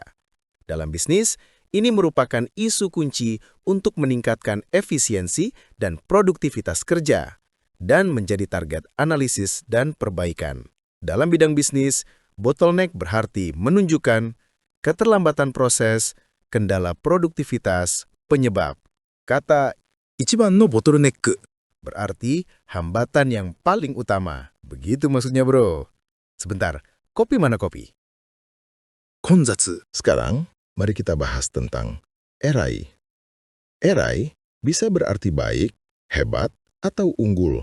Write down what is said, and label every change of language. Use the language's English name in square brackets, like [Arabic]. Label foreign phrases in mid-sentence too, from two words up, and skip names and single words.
[Indonesian] Dalam bisnis, ini merupakan isu kunci untuk meningkatkan efisiensi dan produktivitas kerja, dan menjadi target analisis dan perbaikan. Dalam bidang bisnis, bottleneck berarti menunjukkan keterlambatan proses, kendala produktivitas, penyebab. Kata [Japanese] 一番のボトルネック。 [Indonesian] berarti hambatan yang paling utama. Begitu maksudnya bro. Sebentar, kopi mana kopi? [Japanese] 混雑。 [Indonesian] Sekarang, mari kita bahas tentang erai. Erai bisa berarti baik, hebat, atau unggul.